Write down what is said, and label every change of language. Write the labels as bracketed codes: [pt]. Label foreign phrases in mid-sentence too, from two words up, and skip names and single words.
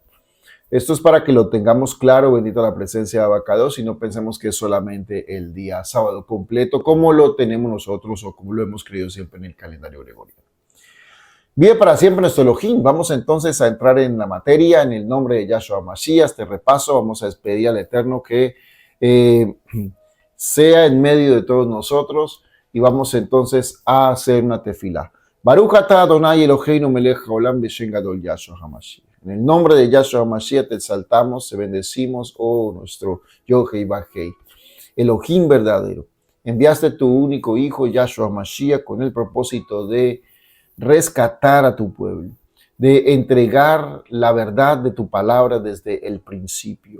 [es] Esto es para que lo tengamos claro, bendita la presencia de Abacados, y no pensemos que es solamente el día sábado completo, como lo tenemos nosotros o como lo hemos creído siempre en el calendario gregoriano. Vive para siempre nuestro Elohim. Vamos entonces a entrar en la materia, en el nombre de Yahshua Mashiach. Este repaso, vamos a despedir al Eterno que sea en medio de todos nosotros, y vamos entonces a hacer una tefilá. [he] ברוך אתה אדוני אלוהינו מלך העולם בשם גדול ישוע המשיח. [es] En el nombre de Yahshua HaMashiach te exaltamos, te bendecimos, oh nuestro Yohei Bajei. Elohim verdadero, enviaste tu único hijo Yahshua HaMashiach con el propósito de rescatar a tu pueblo, de entregar la verdad de tu palabra desde el principio.